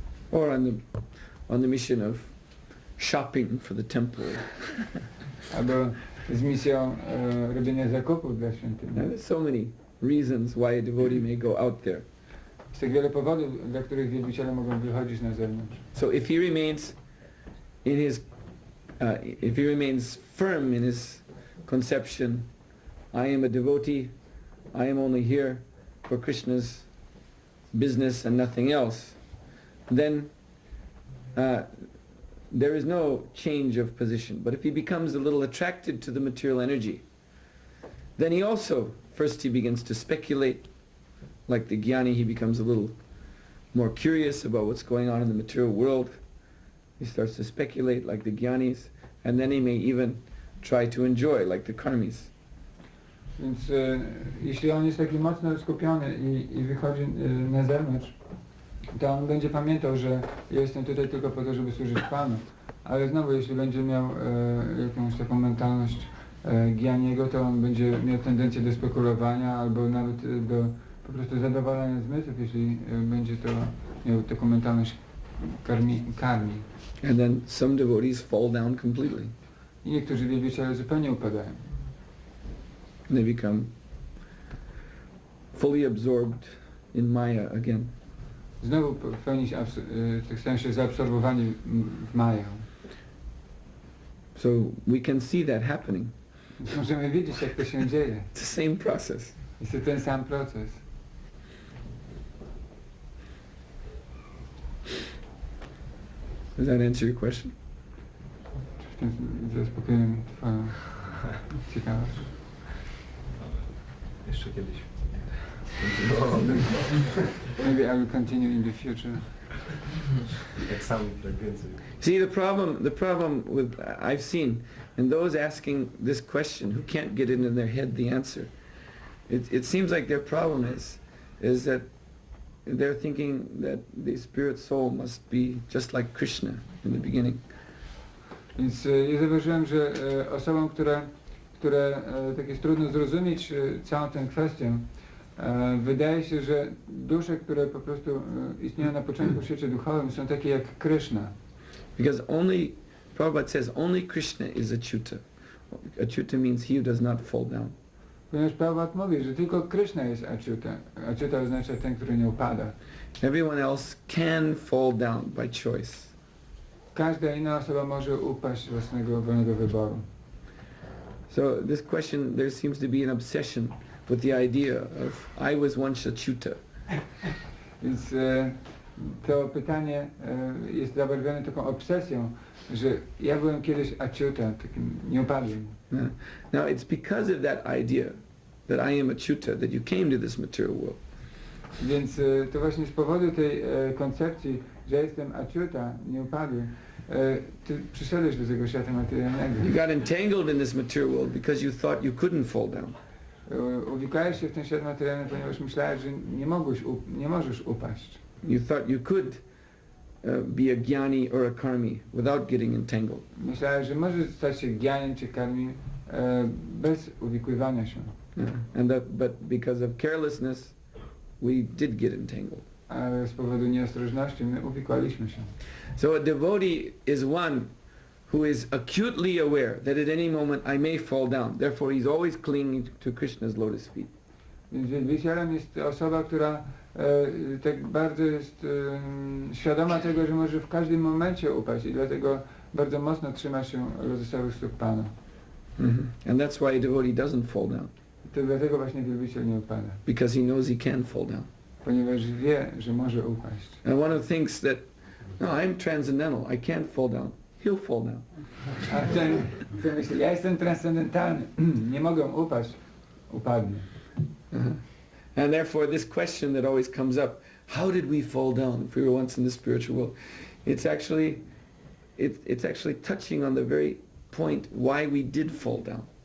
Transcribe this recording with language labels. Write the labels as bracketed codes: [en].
[en] Or on the mission of shopping for the temple. [pl] Albo z misją robienia zakupów dla świątyni. [en] Now, there's so many reasons why a devotee may go out there. [pl] Jest tak wiele powodów, dla których wielbiciele mogą wychodzić na zewnątrz. [en] So if he remains in his, if he remains firm in his conception, I am a devotee, I am only here for Krishna's business and nothing else, then there is no change of position. But if he becomes a little attracted to the material energy, then he also, first he begins to speculate, like the jnani, he becomes a little more curious about what's going on in the material world. He starts to speculate like the jnanis, and then he may even try to enjoy like the karmis. [pl] Więc jeśli on jest taki mocno skupiony i wychodzi na zewnątrz, to on będzie pamiętał, że ja jestem tutaj tylko po to, żeby służyć Panu. Ale znowu, jeśli będzie miał jakąś taką mentalność jnaniego, to on będzie miał tendencję do spekulowania albo nawet do po prostu zadowalania zmysłów, jeśli będzie to miał taką mentalność karmi. [en] And then some devotees fall down completely. [pl] I niektórzy wielbiciele zupełnie upadają. [en] They become fully absorbed in Maya again. [pl] Znowu w pełni stają się zaabsorbowani w Maję. [en] So we can see that happening. [pl] Możemy wiedzieć, jak to się dzieje. [en] It's the same process. [pl] Jest to ten sam proces. [en] Does that answer your question? [pl] Czy w tym zaspokoiłem Twoją ciekawość? Jeszcze kiedyś. [en] Maybe I will continue in the future. [pl] Tak samo, tak więcej. [en] See, the problem with, I've seen, and those asking this question who can't get it in their head the answer, it seems like their problem is that they're thinking that the spirit soul must be just like Krishna in the beginning. [pl] Więc ja zauważyłem, że osobom, które tak jest trudno zrozumieć całą tę kwestię, wydaje się, że dusze, które po prostu istnieją na początku w świecie duchowym, są takie jak Kṛṣṇa. [en] Because Prabhupada says only Krishna is achyuta. Achyuta means he who does not fall down. [pl] Ponieważ Prabhupada mówi, że tylko Kṛṣṇa jest achyuta. Achyuta oznacza ten, który nie upada. [en] Everyone else can fall down by choice. [pl] Każda inna osoba może upaść własnego wolnego wyboru. [en] So this question, there seems to be an obsession with the idea of I was once achyuta. [pl] Więc to pytanie jest zabarwione taką obsesją, że ja byłem kiedyś achyuta, takim nieupadłym. [en] Now it's because of that idea that I am achyuta that you came to this material world. [pl] Więc to właśnie z powodu tej koncepcji, że jestem achyuta, nieupadły, ty przyszedłeś do tego świata materialnego. [en] You got entangled in this material world because you thought you couldn't fall down. [pl] Uwikłałeś się w ten świat materialny, ponieważ myślałeś, że nie możesz upaść. [en] You thought you could be a jnani or a karmi without getting entangled. [pl] Myślałeś, że możesz stać się gjaniem czy karmi bez uwikływania się. [en] But because of carelessness, we did get entangled. [pl] Ale z powodu nieostrożności my uwikłaliśmy się. [en] So a devotee is one who is acutely aware that at any moment I may fall down. Therefore he's always clinging to Krishna's lotus feet. [pl] Więc wielbicielem jest osoba, która tak bardzo jest świadoma tego, że może w każdym momencie upaść i dlatego bardzo mocno trzyma się lotosowych stóp Pana. [en] And that's why a devotee doesn't fall down. [pl] To dlatego właśnie wielbiciel nie upada. [en] Because he knows he can fall down. [pl] Ponieważ wie, że może upaść. [en] And one of thinks that, no, I'm transcendental, I can't fall down. He'll fall down. [pl] A ten myśli, ja jestem transcendentalny, nie mogę upaść, upadnie. [en] And therefore this question that always comes up, how did we fall down if we were once in the spiritual world? It's actually touching on the very point why we did fall down.